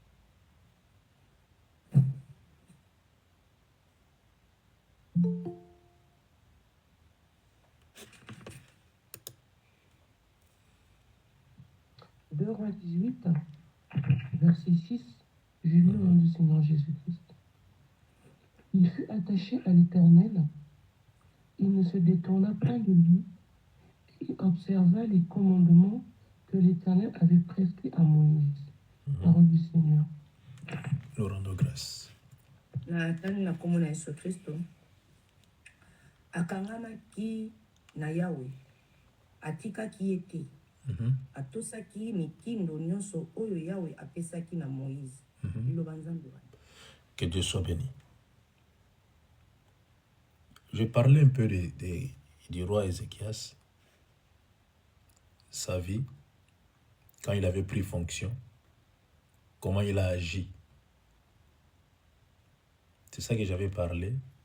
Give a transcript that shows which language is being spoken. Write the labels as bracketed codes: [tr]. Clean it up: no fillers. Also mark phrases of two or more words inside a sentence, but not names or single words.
[fr] Deux Rois 18, verset 6, j'ai lu au nom du Seigneur Jésus-Christ. Il fut attaché à l'Éternel. Il ne se détourna point de lui. Il observa les commandements que l'Éternel avait prescrits à Moïse. Parole du Seigneur. Nous rendons grâce. [ln] na tani na kombo na Yesu Kristo akangamaki na Yawe atikaki ye te atosaki mitindo nyonso oyo Yawe apesaki na Moïse liloba Nzambe wana. [fr] Que Dieu soit béni. Je parlais un peu du roi Ézéchias, sa vie, quand il avait pris fonction, comment il a agi. C'est ça que j'avais parlé.